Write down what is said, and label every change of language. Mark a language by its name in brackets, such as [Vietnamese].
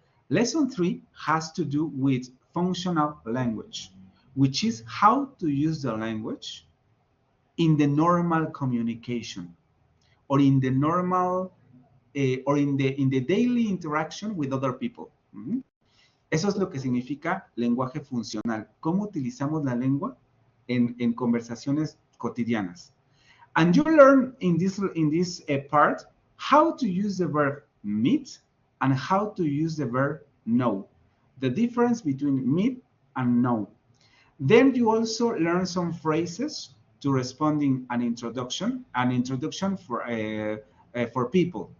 [English] Lesson 3 has to do with functional language, which is how to use the language in the normal communication, or in the normal or in the daily interaction with other people. [Spanish] Eso es lo que significa lenguaje funcional. ¿Cómo utilizamos la lengua en conversaciones cotidianas? [English] And you learn in this part how to use the verb meet and how to use the verb know. The difference between meet and know. Then you also learn some phrases to responding an introduction for people.